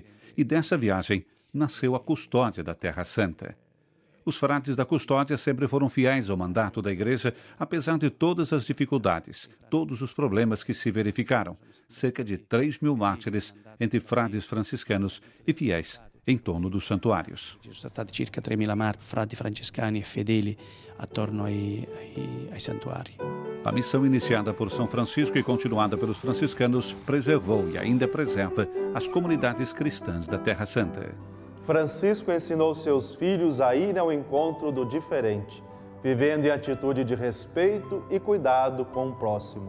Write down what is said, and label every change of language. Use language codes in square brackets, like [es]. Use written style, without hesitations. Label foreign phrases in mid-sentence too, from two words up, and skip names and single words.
[pt] E dessa viagem nasceu a custódia da Terra Santa. Os frades da custódia sempre foram fiéis ao mandato da igreja, apesar de todas as dificuldades, todos os problemas que se verificaram. Cerca de 3.000 mártires entre frades franciscanos e fiéis em torno dos santuários. [it] Ci sono stati circa 3.000 frati francescani e fedeli attorno ai santuari. [pt] A missão iniciada por São Francisco e continuada pelos franciscanos preservou e ainda preserva as comunidades cristãs da Terra Santa. Francisco ensinou seus filhos a ir ao encontro do diferente, vivendo em atitude de respeito e cuidado com o próximo.